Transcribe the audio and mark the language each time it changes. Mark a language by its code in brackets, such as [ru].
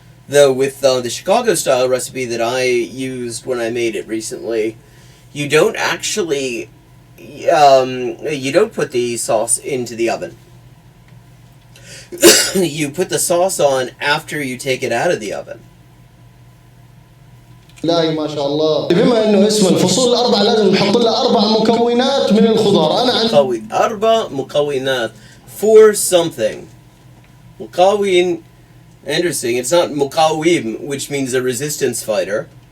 [en] Though with the Chicago style recipe that I used when I made it recently, you don't actually you don't put the sauce into the oven. You put the sauce on after you take it out of the oven. [ar] لا ما شاء الله. بما انه اسم الفصول الاربعه لازم نحط لها 4 مكونات من الخضار. انا عندي [en] 4 مكونات for something. مكون. Interesting. It's not مقاوم, which means a resistance fighter.